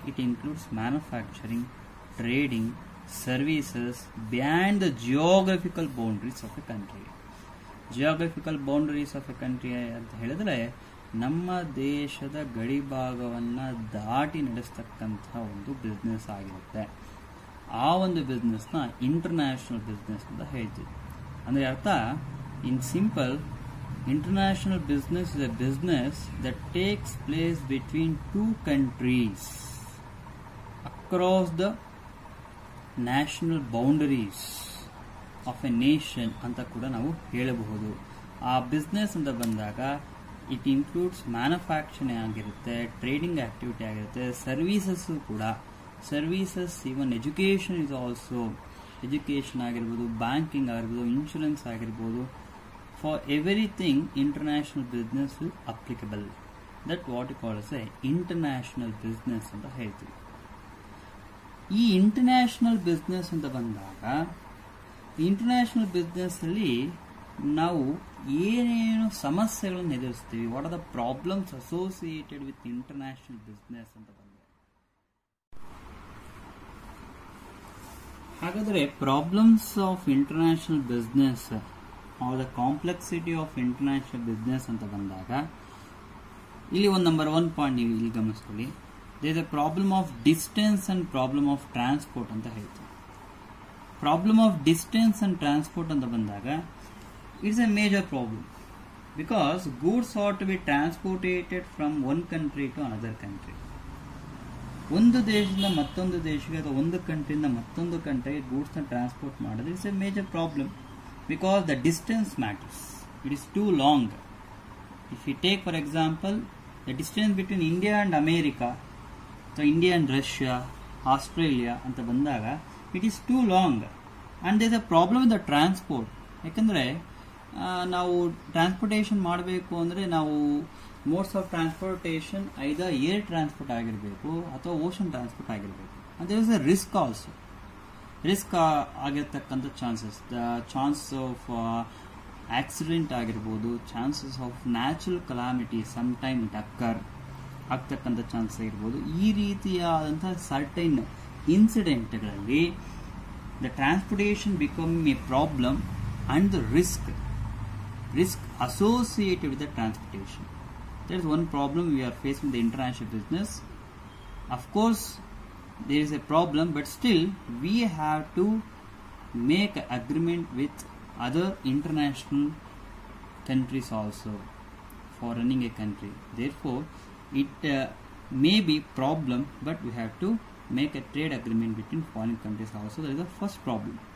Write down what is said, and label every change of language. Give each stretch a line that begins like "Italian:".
English: It includes manufacturing, trading, services beyond the geographical boundaries of a country. Geographical boundaries of a country
Kannada: ಅಂತ ಹೇಳಿದ್ರೆ ನಮ್ಮ ದೇಶದ ಗಡಿ ಭಾಗವನ್ನ ದಾಟಿ ನಡೆಸ್ತಕ್ಕಂತಹ ಒಂದು ಬಿಸ್ನೆಸ್ ಆಗಿರುತ್ತೆ. ಆ ಒಂದು ಬಿಸ್ನೆಸ್ ನ ಇಂಟರ್ನ್ಯಾಷನಲ್ ಬಿಸ್ನೆಸ್ ಅಂತ ಹೇಳ್ತೀವಿ. ಅಂದ್ರೆ ಅರ್ಥ,
English: in simple, international business is a business that takes place between two countries across the national boundaries of a nation
Kannada: ಅಂತ ಕೂಡ ನಾವು ಹೇಳಬಹುದು. ಆ ಬಿಸ್ನೆಸ್ ಅಂತ ಬಂದಾಗ
English: it includes manufacturing
Kannada: ಆಗಿರುತ್ತೆ, ಟ್ರೇಡಿಂಗ್ ಆಕ್ಟಿವಿಟಿ ಆಗಿರುತ್ತೆ, ಸರ್ವಿಸಸ್ ಕೂಡ. Services,
English: Even education is also.
Kannada: Education ಆಗಿರ್ಬೋದು, ಬ್ಯಾಂಕಿಂಗ್ ಆಗಿರ್ಬೋದು, ಇನ್ಶೂರೆನ್ಸ್ ಆಗಿರ್ಬೋದು.
English: For everything, international business is applicable. That what you call as a international business
Kannada: ಅಂತ ಹೇಳ್ತೀವಿ. ಈ ಇಂಟರ್ನ್ಯಾಷನಲ್ ಬಿಸ್ನೆಸ್ ಅಂತ ಬಂದಾಗ ಇಂಟರ್ನ್ಯಾಷನಲ್ ಬಿಸ್ನೆಸ್ ಅಲ್ಲಿ ನಾವು ಏನೇನು ಸಮಸ್ಯೆಗಳನ್ನು ಎದುರಿಸ್ತೀವಿ,
English: what are the problems associated with international business
Kannada: ಅಂತ ಬಂದಾಗ, ಹಾಗಾದ್ರೆ
English: problems of international business or the complexity of international business
Kannada: ಅಂತ ಬಂದಾಗ ಇಲ್ಲಿ ಒಂದು ನಂಬರ್ 1 ಪಾಯಿಂಟ್ ನೀವು ಇಲ್ಲಿ ಗಮನಿಸ್ಕೊಳ್ಳಿ.
English: there is a problem of distance and problem of transport
Kannada: ಅಂತ ಹೇಳ್ತೀವಿ.
English: problem of distance and transport
Kannada: ಅಂತ ಬಂದಾಗ
English: It's a major problem, because goods are to be transported from one country to another country.
Kannada: ಒಂದು ದೇಶದಿಂದ ಮತ್ತೊಂದು ದೇಶಕ್ಕೆ ಅಥವಾ ಒಂದು ಕಂಟ್ರಿಯಿಂದ ಮತ್ತೊಂದು ಕಂಟ್ರಿಗೆ ಗೂಡ್ಸ್ ನ ಟ್ರಾನ್ಸ್ಪೋರ್ಟ್ ಮಾಡೋದು
English: It's a major problem. Because the distance matters. It is too long. If you take, for example, the distance between India and America, so India and Russia, Australia,
Kannada: anta bandaga,
English: it is too long. And there is a problem with the transport.
Kannada: ಯಾಕಂದ್ರೆ ನಾವು transportation ಮಾಡಬೇಕು ಅಂದ್ರೆ ನಾವು modes of transportation either air transport ಆಗಿರಬೇಕು ಅಥವಾ ocean transport ಆಗಿರಬೇಕು.
English: and there is a risk also. Risk ಆಗಿರ್ತಕ್ಕಂಥ chances, the chance of accident ಆಗಿರ್ಬೋದು, chances of natural calamity some time it occur ಆಗ್ತಕ್ಕಂಥ chance ಆಗಿರ್ಬೋದು.
Kannada: ಈ ರೀತಿಯಾದಂತಹ
English: Certain ಇನ್ಸಿಡೆಂಟ್ಗಳಲ್ಲಿ the transportation become a problem and the risk associated with the transportation. That is one problem we are facing the international business. Of course there is a problem, but still we have to make an agreement with other international countries also for running a country. Therefore it may be problem, but we have to make a trade agreement between foreign countries also. That is the first problem.